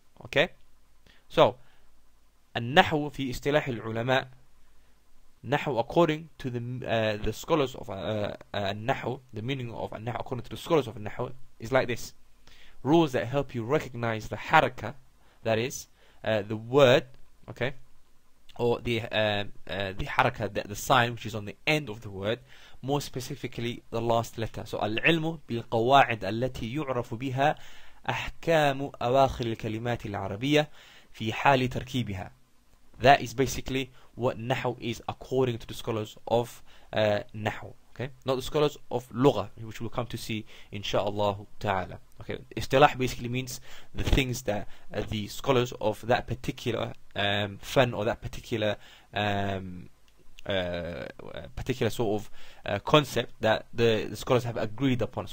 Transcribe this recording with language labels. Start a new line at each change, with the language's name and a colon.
English: Okay, so
Arabic: النحو في اصطلاح العلماء,
English: Nahu, according to the scholars of Nahu, the meaning of Nahu according to the scholars of Nahu is like this: rules that help you recognize the haraka, that is the word, okay, or the haraka, the sign which is on the end of the word, more specifically the last letter.
Arabic: So العلم بالقواعد التي يعرف بها أحكام أواخر الكلمات العربية في حال تركيبها.
English: That is basically what Nahu is according to the scholars of Nahu. Okay, not the scholars of Lugha, which we'll come to see inshaAllah ta'ala. Okay, Istilah basically means the things that the scholars of that particular fan, or that particular sort of concept that the scholars have agreed upon.